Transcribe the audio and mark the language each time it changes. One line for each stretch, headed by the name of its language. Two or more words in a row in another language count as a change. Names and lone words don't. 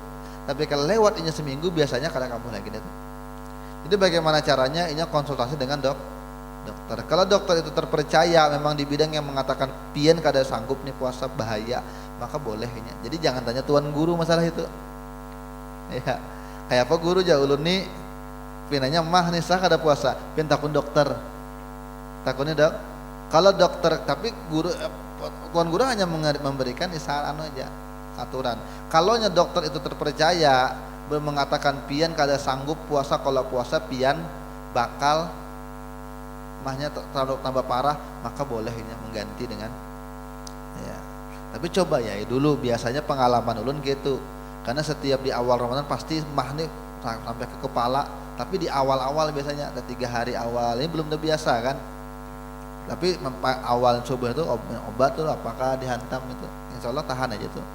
Indonesian: Tapi kalau lewat ini seminggu biasanya kada kambuh lagi tuh. Jadi bagaimana caranya? Ini konsultasi dengan dokter. Kalau dokter itu terpercaya memang di bidang yang mengatakan pian kada sanggup nih puasa bahaya, maka boleh ini. Jadi jangan tanya tuan guru masalah itu. Ya,
Banjar: kayak apa guru jauh ulun nih pinanya mah nih sah kada puasa, pian takun dokter. Takunnya dok.
Indonesian: Kalau dokter tapi guru tuan guru hanya memberikan isaran aja, aturan. Kalau dokter itu terpercaya mengatakan pian kada sanggup puasa, kalau puasa pian bakal mahnya terlalu tambah parah, maka boleh ini mengganti dengan ya. Tapi coba ya dulu, biasanya pengalaman ulun gitu. Karena setiap di awal Ramadan pasti mah nih sampai ke kepala, tapi di awal-awal biasanya ada 3 hari awal ini belum udah biasa kan. Tapi awal coba itu obat tuh apakah dihantam itu,
Arabic: إن شاء الله
Indonesian: tahan aja tuh.